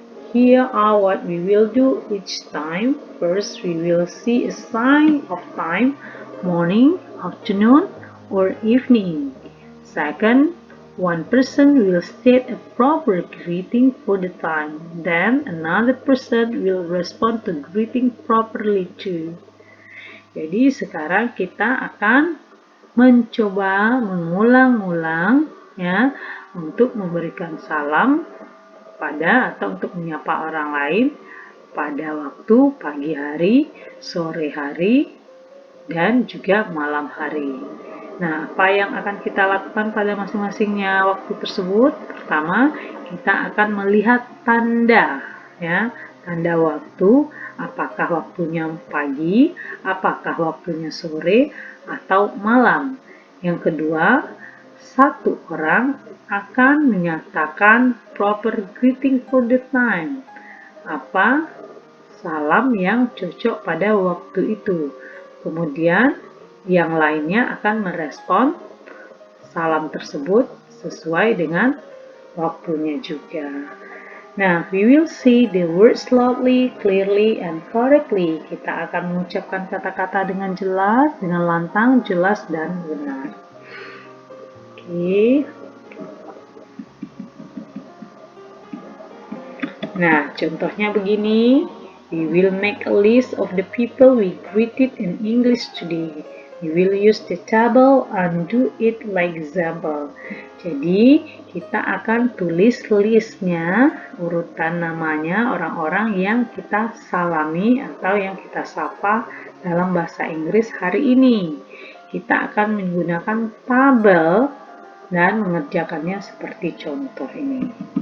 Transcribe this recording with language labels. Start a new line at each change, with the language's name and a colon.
English: Here are what we will do each time. First, we will see a sign of time, morning, afternoon, or evening. Second, one person will state a proper greeting for the time. Then another person will respond to greeting properly too.
Indonesian: Jadi sekarang kita akan mencoba mengulang-ulang ya untuk memberikan salam pada atau untuk menyapa orang lain pada waktu pagi hari, sore hari, dan juga malam hari. Nah, apa yang akan kita lakukan pada masing-masingnya waktu tersebut? Pertama, kita akan melihat tanda ya, tanda waktu, apakah waktunya pagi, apakah waktunya sore, atau malam. Yang kedua, satu orang akan menyatakan
English: proper greeting for the time.
Indonesian: Apa salam yang cocok pada waktu itu. Kemudian yang lainnya akan merespon salam tersebut sesuai dengan waktunya juga.
English: Nah, we will say the words loudly, clearly, and correctly.
Indonesian: Kita akan mengucapkan kata-kata dengan jelas, dengan lantang, jelas, dan benar. Oke. Nah, contohnya begini.
English: We will make a list of the people we greeted in English today. We will use the table and do it like example.
Indonesian: Jadi, kita akan tulis listnya, urutan namanya orang-orang yang kita salami atau yang kita sapa dalam bahasa Inggris hari ini. Kita akan menggunakan tabel dan mengerjakannya seperti contoh ini.